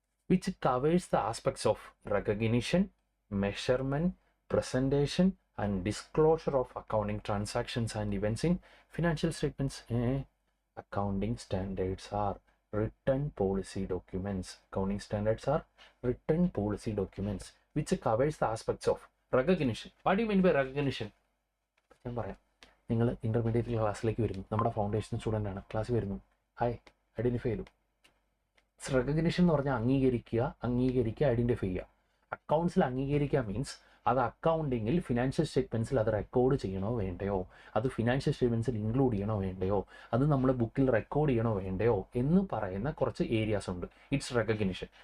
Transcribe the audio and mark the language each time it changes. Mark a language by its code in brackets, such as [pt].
[en] Which covers the aspects of recognition, measurement, presentation and disclosure of accounting transactions and events in financial statements. Accounting standards are written policy documents. Accounting standards are written policy documents which covers the aspects of recognition. What do you mean by recognition? [ml] ഞാൻ പറയാം. നിങ്ങൾ intermediate ക്ലാസ്സിലേക്ക് വരുന്നു, നമ്മുടെ foundation student ആണ്, ക്ലാസ്സിൽ വരുന്നു, hi, identify ചെയ്തു. റെക്കഗ്നിഷൻ എന്ന് പറഞ്ഞാൽ അംഗീകരിക്കുക, ഐഡൻറ്റിഫൈ ചെയ്യുക. അക്കൗണ്ട്സിൽ അംഗീകരിക്കുക മീൻസ് അത് അക്കൗണ്ടിങ്ങിൽ ഫിനാൻഷ്യൽ സ്റ്റേറ്റ്മെൻറ്റ്സിൽ അത് റെക്കോർഡ് ചെയ്യണോ വേണ്ടയോ, അത് ഫിനാൻഷ്യൽ സ്റ്റേറ്റ്മെൻറ്റ്സിൽ ഇൻക്ലൂഡ് ചെയ്യണോ വേണ്ടയോ, അത് നമ്മൾ ബുക്കിൽ റെക്കോർഡ് ചെയ്യണോ വേണ്ടയോ എന്ന് പറയുന്ന കുറച്ച് ഏരിയാസ് ഉണ്ട്. [en] It's recognition.